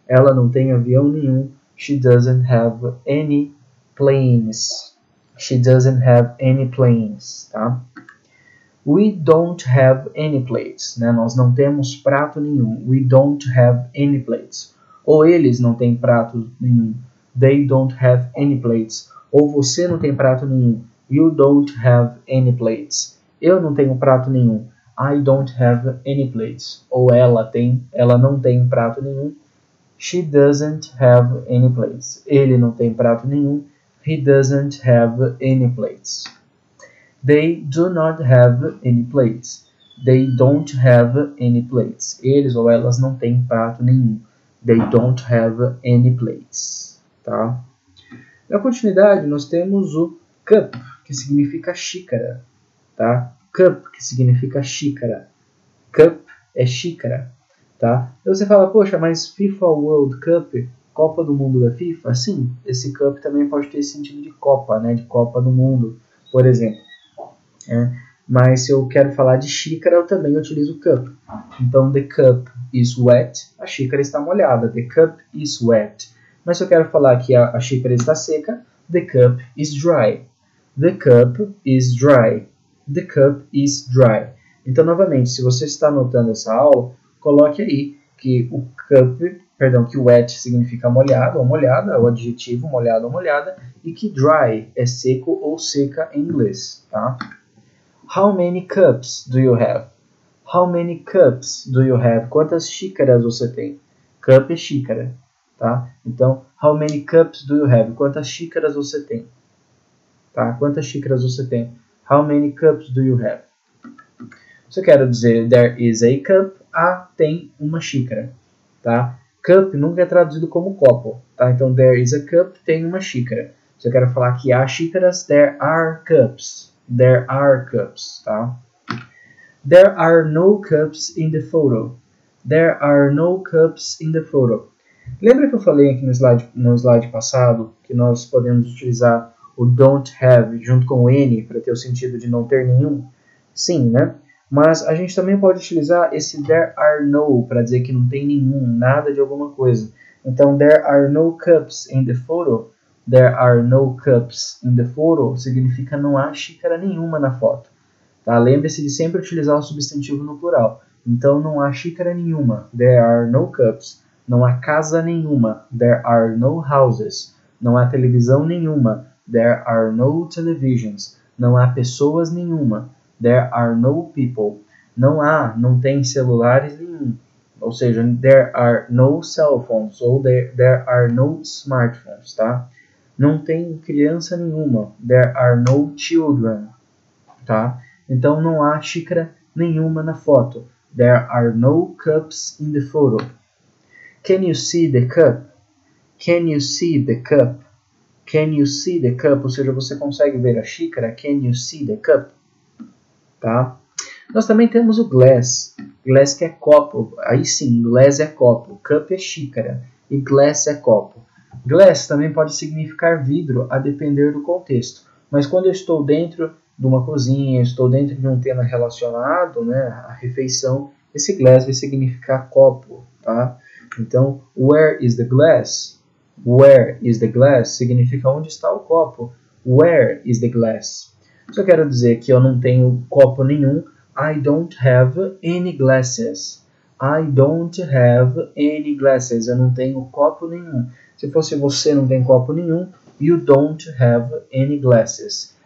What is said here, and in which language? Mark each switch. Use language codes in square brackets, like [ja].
[pt] Ela não tem avião nenhum, [en] she doesn't have any planes. She doesn't have any planes, tá? We don't have any plates, né? [pt] Nós não temos prato nenhum. [en] We don't have any plates. [pt] Ou eles não têm prato nenhum. [en] They don't have any plates. [pt] Ou você não tem prato nenhum. [en] You don't have any plates. [pt] Eu não tenho prato nenhum. [en] I don't have any plates. [pt] Ou ela não tem prato nenhum. [en] She doesn't have any plates. [pt] Ele não tem prato nenhum. [en] He doesn't have any plates. They do not have any plates. They don't have any plates. [pt] Eles ou elas não têm prato nenhum. [en] They don't have any plates. [pt] Tá? Na continuidade, nós temos o cup, que significa xícara. Tá? Cup, que significa xícara. Cup é xícara. Tá? Então você fala, poxa, mas FIFA World Cup, Copa do Mundo da FIFA? Sim, esse cup também pode ter sentido de Copa, né? De Copa do Mundo, por exemplo. Mas se eu quero falar de xícara, eu também utilizo cup. Então, [en] the cup is wet, [pt] a xícara está molhada. [en] The cup is wet. [pt] Mas se eu quero falar que a xícara está seca, [en] the cup is dry. The cup is dry. The cup is dry. [pt] Então, novamente, se você está anotando essa aula, coloque aí que o que wet significa molhado ou molhada, o adjetivo molhado ou molhada, e que dry é seco ou seca em inglês, tá? [en] How many cups do you have? How many cups do you have? [pt] Quantas xícaras você tem? Cup é xícara, tá? [en] Então, how many cups do you have? [pt] Quantas xícaras você tem? Tá? Quantas xícaras você tem? [en] How many cups do you have? [pt] Se eu quero dizer [en] there is a cup, [pt] tem uma xícara, tá? Cup nunca é traduzido como copo, tá? Então, [en] there is a cup, [pt] tem uma xícara. Se eu quero falar que há xícaras, [en] there are cups. There are cups, tá? There are no cups in the photo. There are no cups in the photo. [pt] Lembra que eu falei aqui no slide passado que nós podemos utilizar o don't have junto com o N para ter o sentido de não ter nenhum? Sim, né? Mas a gente também pode utilizar esse there are no para dizer que não tem nenhum, nada de alguma coisa. [en] Então, there are no cups in the photo. There are no cups in the photo [pt] significa não há xícara nenhuma na foto. Tá? Lembre-se de sempre utilizar o substantivo no plural. Então, não há xícara nenhuma. [en] There are no cups. [pt] Não há casa nenhuma. [en] There are no houses. [pt] Não há televisão nenhuma. [en] There are no televisions. [pt] Não há pessoas nenhuma. [en] There are no people. [pt] Não tem celulares nenhum. Ou seja, [en] there are no cell phones. Ou there are no smartphones, tá? [pt] Não tem criança nenhuma. [en] There are no children, tá? [pt] Então, não há xícara nenhuma na foto. [en] There are no cups in the photo. Can you see the cup? Can you see the cup? Can you see the cup? [pt] Ou seja, você consegue ver a xícara? [en] Can you see the cup? [pt] Tá? Nós também temos o glass. Glass que é copo. Aí sim, glass é copo. Cup é xícara. E glass é copo. Glass também pode significar vidro, a depender do contexto. Mas quando eu estou dentro de uma cozinha, estou dentro de um tema relacionado, né, à refeição, esse glass vai significar copo, tá? [en] Então, where is the glass? Where is the glass [pt] significa onde está o copo. [en] Where is the glass? [pt] Se eu quero dizer que eu não tenho copo nenhum, [en] I don't have any glasses. I don't have any glasses. [pt] Eu não tenho copo nenhum. Se fosse você não tem copo nenhum, [en] you don't have any glasses.